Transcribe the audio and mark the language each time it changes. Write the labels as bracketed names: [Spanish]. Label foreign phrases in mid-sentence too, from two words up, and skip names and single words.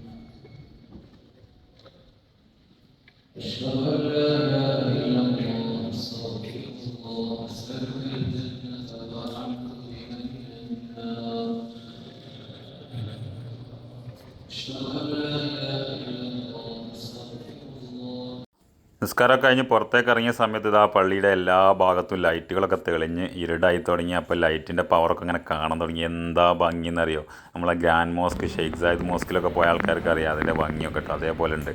[Arabic] اشهد ان لا اله الا الله استغفر الله اسالك الجنه واعوذ بك من النار اشهد ان لا اله الا الله [Malayalam] നിസ്കാരമൊക്കെ കഴിഞ്ഞ് പുറത്തേക്ക് ഇറങ്ങിയ സമയത്ത് ഇതാ പള്ളിയുടെ എല്ലാ ഭാഗത്തും ലൈറ്റുകളൊക്കെ തെളിഞ്ഞ് ഇരുടായി തുടങ്ങി. അപ്പോൾ ലൈറ്റിൻ്റെ പവറൊക്കെ ഇങ്ങനെ കാണാൻ തുടങ്ങി. എന്താ ഭംഗി എന്നറിയോ? നമ്മളെ ഗ്രാൻഡ് മോസ്ക് ഷെയ്ഖ് സായിദ് മോസ്കിലൊക്കെ പോയ ആൾക്കാർക്ക് അറിയാം അതിൻ്റെ ഭംഗിയൊക്കെ കേട്ടോ. അതേപോലെ ഉണ്ട്.